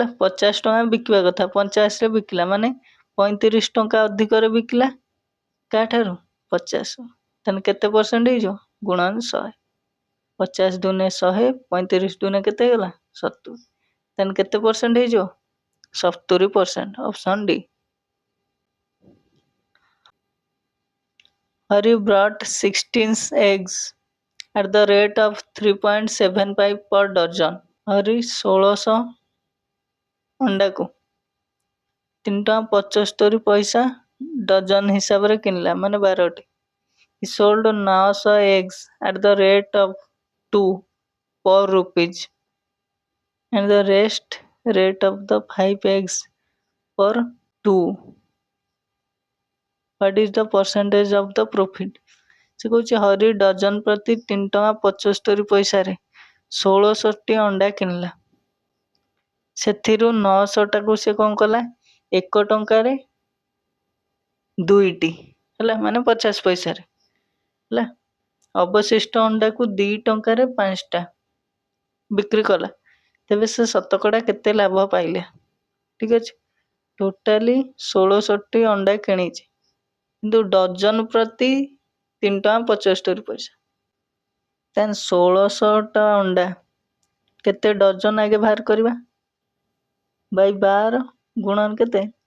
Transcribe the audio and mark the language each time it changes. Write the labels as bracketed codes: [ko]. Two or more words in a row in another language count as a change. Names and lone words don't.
[or] 50 ଟଙ୍କା ବିକିବା କଥା 85ରେ ବିକିଲା ମାନେ 35 ଟଙ୍କା ଅଧିକରେ ବିକିଲା କାଠାରୁ 50 ତାହେଲେ କେତେ ପରସେଣ୍ଟ ହେଇଯିବ ଗୁଣନ 100 50 ଦୁନେ 100 35 ଦୁନେ କେତେ ହେଇଗଲା 70 ତାହେଲେ କେତେ ପରସେଣ୍ଟ ହେଇଯିବ 70% ଅପସନ୍ ଡି [en] Hari brought 16 eggs at the rate of 3.75 per dozen. [or] ହରି 1600 ଅଣ୍ଡାକୁ 3.75 ଡଜନ ହିସାବରେ କିଣିଲା ମାନେ 12ଟି [en] he sold 900 eggs at the rate of 2 per rupees and the rest rate of the 5 eggs per 2 what is the percentage of the profit [or] ସେ କହୁଛି ହରି ଡଜନ ପ୍ରତି 3.75 1600ଟି ଅଣ୍ଡା କିଣିଲା ସେଥିରୁ 900ଟାକୁ ସେ କ'ଣ କଲା 1 ଟଙ୍କାରେ 2ଟି ହେଲା ମାନେ 50 ପଇସାରେ ହେଲା ଅବଶିଷ୍ଟ ଅଣ୍ଡାକୁ 2 ଟଙ୍କାରେ 5ଟା ବିକ୍ରି କଲା ତେବେ ସେ ଶତକଡ଼ା କେତେ ଲାଭ ପାଇଲେ ଠିକ୍ ଅଛି ଟୋଟାଲି 1600ଟି ଅଣ୍ଡା କିଣିଛି କିନ୍ତୁ ଡଜନ ପ୍ରତି 3.75 ତାହେଲେ 1600ଟା ଅଣ୍ଡା କେତେ ଡଜନ ଆଗେ ବାହାର କରିବା ବାଇ 12 ଗୁଣନ କେତେ